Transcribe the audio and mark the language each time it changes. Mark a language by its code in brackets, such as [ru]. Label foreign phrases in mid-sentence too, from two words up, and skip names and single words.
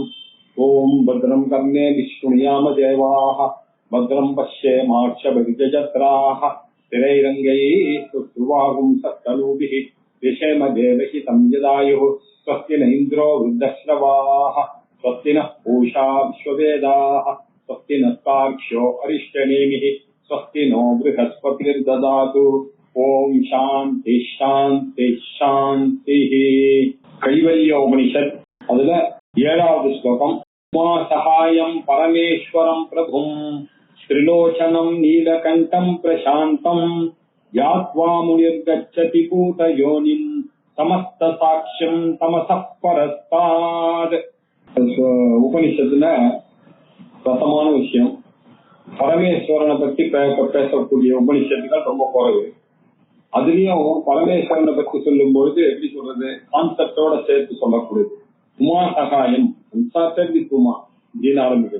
[sa] ओम भद्रं कर्णेभिः शृणुयाम देवाः भद्रं पश्येमाक्षभिर्यजत्राः स्थिरैरङ्गैः सुष्ठुवागुंसस्तनूभिः विषेम देवहितं यदायुः. स्वस्ति न इन्द्रो वृद्धश्रवाः स्वस्ति नः पूषा विश्ववेदाः स्वस्ति नस्तार्क्ष्यो अरिष्टनेमिः स्वस्ति नो बृहस्पतिर्ददातु ओम शांति शांति शांति கைவல்யோபனிஷத் [ta] அதுல 7வது ஸ்லோகம் [sa] उमा सहायं परमेश्वरं प्रभुम् त्रिलोचनं नीलकण्ठं प्रशान्तं यात्वा मुनिर्गच्छति भूतयोनिं समस्तसाक्ष्यं तमसः परस्तात् [ta] உபனிஷத்துல ரசமான விஷயம் பரமேஸ்வரனை பத்தி பேசக்கூடிய உபனிஷத்துகள் ரொம்ப குறைவு. அதுலயும் பரமேஸ்வரனை பத்தி சொல்லும் பொழுது எப்படி சொல்றது, கான்செப்டோட சேர்த்து சொல்லக்கூடியது. [sa] उमा सहायं [ta] உமா அப்படின்னு ஆரம்பிக்கிறது.